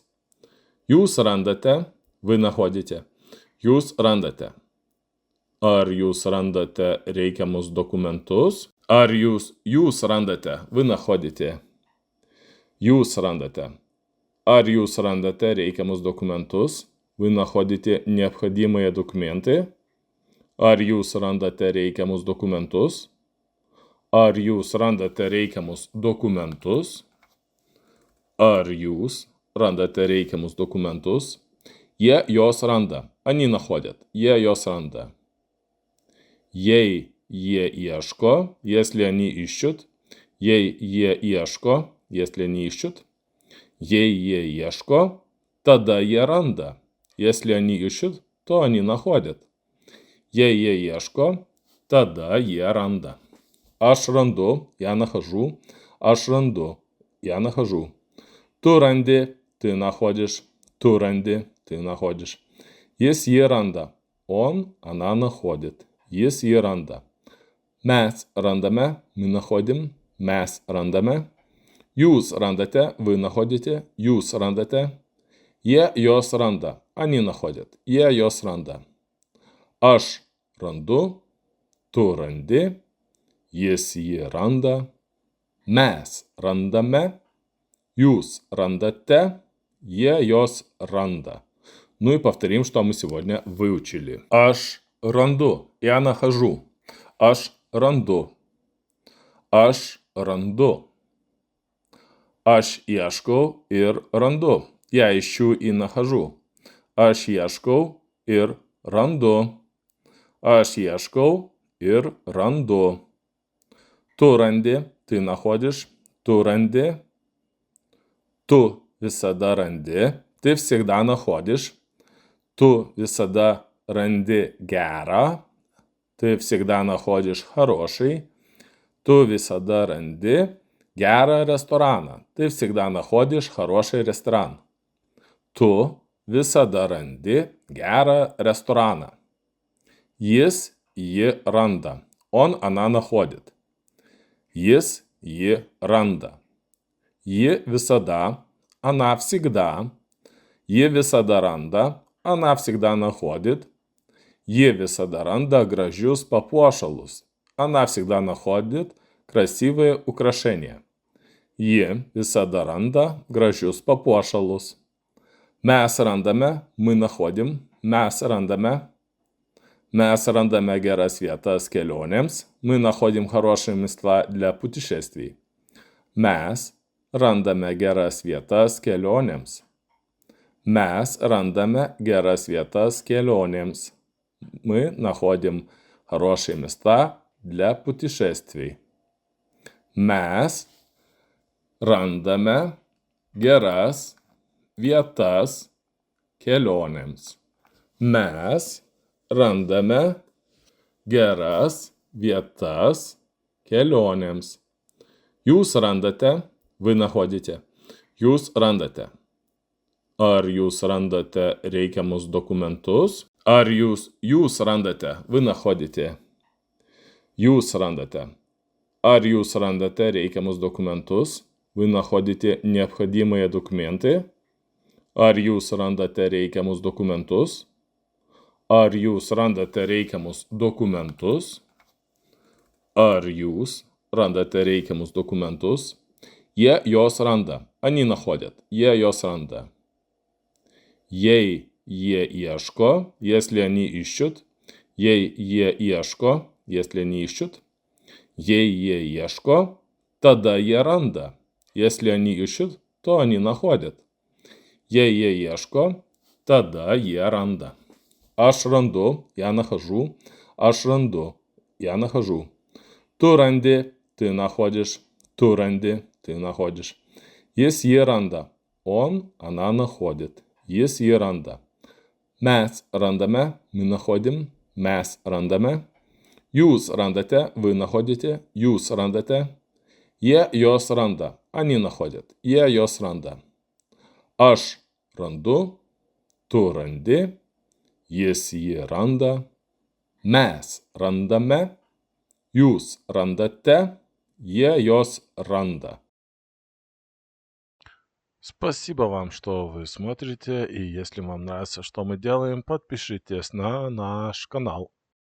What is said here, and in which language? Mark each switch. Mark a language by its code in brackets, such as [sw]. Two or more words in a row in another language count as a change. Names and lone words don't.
[lt] Jūs randate, [ru] вы находите. [lt] Jūs randate. Ar jūs randate reikiamus dokumentus? Ar jūs randate, [ru] вы находите. [lt] Jūs randate. Ar jūs randate reikiamus dokumentus? [ru] Вы находите необходимые документы? [lt] Ar jūs randate reikiamus dokumentus? Ar jūs randate reikiamus dokumentus? Ar jūs randate reikiamus dokumentus? Jie jos randa. [ru] Они находят. [lt] Jie jos randa. Jei jie ieško, [ru] если они ищут. [lt] Jei jie ieško, [ru] если они ищут. [lt] Jei jie ieško, тогда jie randa. [ru] Если они ищут, то они находят. [lt] Jei jie ieško, тогда jie randa. Aš randu, [ru] я нахожу. [lt] Aš randu, [ru] я нахожу. [lt] Tu randi, [ru] ты находишь. [lt] Tu randi, [ru] ты находишь. [lt] Jis jį randa. [ru] Он, она находит. [lt] Jis jį randa. Mes randame, [ru] мы находим. [lt] Mes randame. Jūs randate, [ru] вы находите. [lt] Jūs randate. Jie jos randa. [ru] Они находят. [lt] Jie jos randa. Aš randu. Tu randi. Jis jį randa. Mes randame. Jūs рандате. Jie jos randa. [ru] Ну и повторим, что мы сегодня выучили. [lt] Aš randu. [ru] Я нахожу. [lt] Aš randu. Aš randu. Aš ieškau ir randu. [ru] Я ищу и нахожу. [lt] Aš ieškau ir randu. Aš ieškau ir ranду. Tu randi, [ru] ты находишь. [lt] Tu randi. Tu visada randi. [ru] Ты всегда находишь. [lt] Tu visada randi gerą. [ru] Ты всегда находишь хороший. [lt] Tu visada randi gerą restoraną. [ru] Ты всегда находишь хороший ресторан. [lt] Tu visada randi gerą рестораną. Jis jį randa. [ru] Он, она находит. [lt] Jis jį randa. Ji visada, [ru] она всегда. [lt] Ji visada randa, [ru] она всегда находит. [lt] Ji visada randa gražius papuošalus. [ru] Она всегда находит красивые украшения. [lt] Ji visada randa gražius papuošalus. Mes randame, [ru] мы находим. [lt] Mes randame. Mes randame geras vietas kelionėms. [ru] Мы находим хорошие места для путешествий. [lt] Mes randame geras vietas kelionėms. Mes randame geras vietas kelionėms. [ru] Мы находим хорошие места для путешествий. [lt] Mes randame geras vietas kelionėms. Mes randame geras vietas kelionėms. Jūs randate, [ru] вы находите. [lt] Jūs randate. Ar jūs randate reikiamus dokumentus? Ar jūs randate, [ru] вы находите. [lt] Jūs randate. Ar jūs randate reikiamus dokumentus? [ru] Вы находите необходимые документы? [lt] Ar jūs randate reikiamus dokumentus? Ar jūs randate reikiamus dokumentus? Ar jūs randate reikiamus dokumentus? Jie jos randa. [ru] Они находят. [lt] Jie jos randa. Jei jie ieško, [ru] если они ищут. [lt] Jei jie ieško, [ru] если они ищут. [lt] Jei jie ieško, тогда jie randa. [ru] Если они ищут, то они находят. [lt] Jei jie ieško, тогда jie randa. Aš randu, [ru] я нахожу. [lt] Aš randu, [ru] я нахожу. [lt] Tu randi, ты находишь. Tu randi, ты находишь. Jis jį randa. [ru] Он, она находит. [lt] Jis jį randa. Mes рандаме, [ru] мы находим, [lt] mes рандаме. Jūs рандате, [ru] вы находите, [lt] jūs рандате. Jie jos randa, [ru] они находят, [lt] jie jos randa. Aš randu, tu randi, jis jį randa, mes randame, jūs randate, jie jos randa. [ru] Спасибо вам, что вы смотрите, и если вам нравится, что мы делаем, подпишитесь на наш канал.